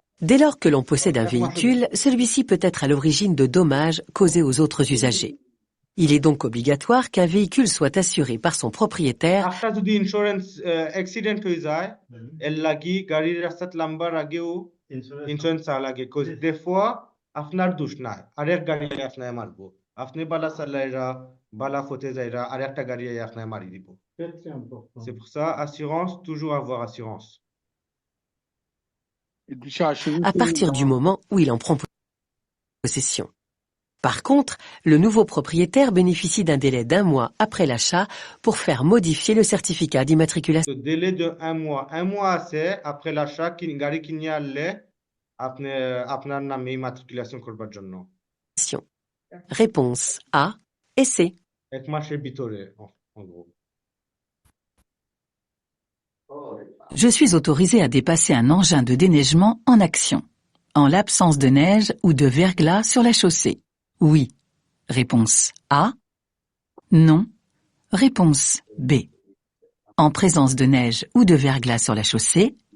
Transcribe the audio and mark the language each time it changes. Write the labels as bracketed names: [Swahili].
[French] Dès lors que l'on possède un véhicule, celui-ci peut être à l'origine de dommages causés aux autres usagers. Il est donc obligatoire qu'un véhicule soit assuré par son propriétaire. [English] After [Bangla] যদি insurance accident হয়ে যায়, এর লাগি গাড়ির রাস্তাত lumber আগেও insurance লাগে। [English] Because [French] des fois [Bangla] আপনার দোষ না আরেক গাড়ি আপনাকে মারবো আপনি বালা চালাইরা বালা ফতে যাইরা আরেকটা গাড়ি আপনাকে মারি দিব [French] C'est très important. c'est pour ça assurance toujours avoir assurance à partir du moment où il en prend possession. Par contre, le nouveau propriétaire bénéficie d'un délai d'1 mois après l'achat pour faire modifier le certificat d'immatriculation. le délai de 1 mois c'est après l'achat [Bangla] গাড়ি কিনে আনলে আপনি আপনার নামে ইমাট্রিকুলেশন করবার জন্য [French] Réponse A et C. [Bangla] এক মাসের ভিতরে [French] en gros Je suis autorisé à dépasser un engin de déneigement en action, en l'absence de neige ou de verglas sur la chaussée. Oui. Réponse A. Non. Réponse B. En présence de neige ou de verglas sur la chaussée.